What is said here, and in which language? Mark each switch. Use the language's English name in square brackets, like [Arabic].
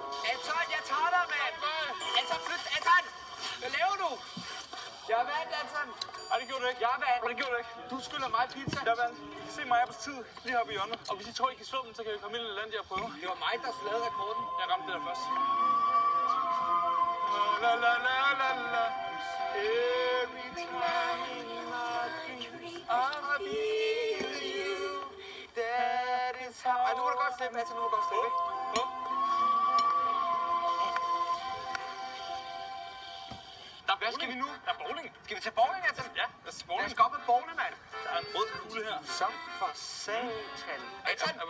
[Danish] Anton, jeg tager dig, mand. Anton, flyt. Anton. Hvad laver du? Jeg er vandt, Anton. Ej, det gjorde du ikke. Jeg er vandt. Det gjorde du ikke. Du skylder mig pizza. Jeg vandt. Se mig på tid lige heroppe i hjørnet. Og hvis I tror, I kan slå dem, så kan vi komme ind i LaLandia og prøve. Det var mig, der lavede rekorden. Jeg ramte det der først. La la la la la. [English] Every time in my dreams, I feel you. That is how... [Danish] Ej, nu må du godt slippe, Anton. Nu må du godt slippe, ikke? Hvad skal vi nu? Der er bowling. Skal vi tage bowling, Anton? Ja, der er bowling. Lad os gå op med bowling, mand. Der er en rød kugle her. Som for satan. Anton!